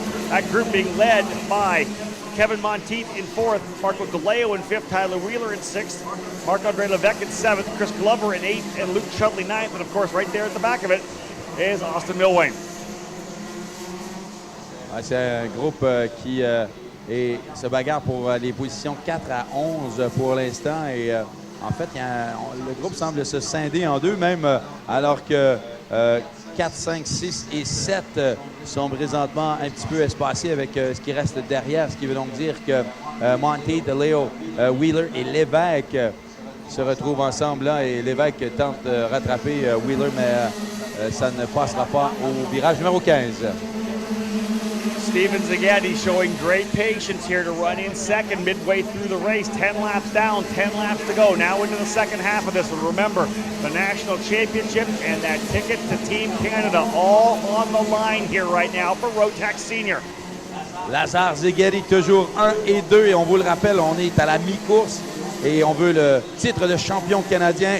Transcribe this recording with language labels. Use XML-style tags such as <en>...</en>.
<en>That group being led by Kevin Monteith in 4th, Marco DeLeo in 5th, Tyler Wheeler in 6th, Marc-Andre Levesque in 7th, Chris Glover in 8th, and Luke Chudley 9th, and of course right there at the back of it is Austin Milwayne.</en> <fr>C'est un groupe qui se bagarre pour les positions 4 à 11 pour l'instant. Et en fait, le groupe semble se scinder en deux, même alors que 4, 5, 6 et 7 sont présentement un petit peu espacés avec ce qui reste derrière. Ce qui veut donc dire que Monteith, DeLeo, Wheeler et Lévesque se retrouvent ensemble là. Et Lévesque tente de rattraper Wheeler, mais ça ne passera pas au virage numéro 15.</fr> <en>Steven Zaghetti showing great patience here to run in second midway through the race. 10 laps down, 10 laps to go. Now into the second half of this one. Remember, the national championship and that ticket to Team Canada all on the line here right now for Rotax Senior.</en> <fr>Lazare, Zaghetti toujours 1 et 2. Et on vous le rappelle, on est à la mi-course et on veut le titre de champion canadien.</fr>